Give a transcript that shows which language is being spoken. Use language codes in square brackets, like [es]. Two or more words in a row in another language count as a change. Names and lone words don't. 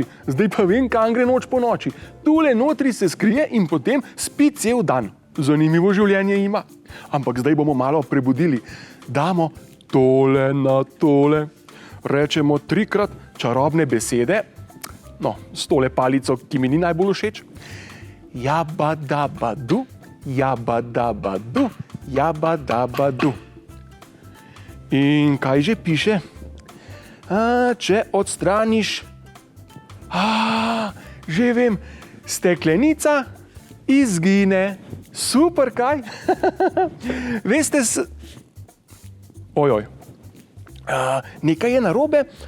[sl] Zdaj pa vem, kam gre noč po noči. Tule notri se skrije in potem spi cel dan. Zanimivo življenje ima. Ampak zdaj bomo malo prebudili. Damo tole na tole. Rečemo 3-krat čarobne besede. No, s tole palico, ki mi ni najbolj všeč. Jaba daba du, jaba daba du, jaba daba du. In kaj že piše? Če odstraniš... Že vem, steklenica izgine. Super, kaj? Veste, ojoj, nekaj je narobe.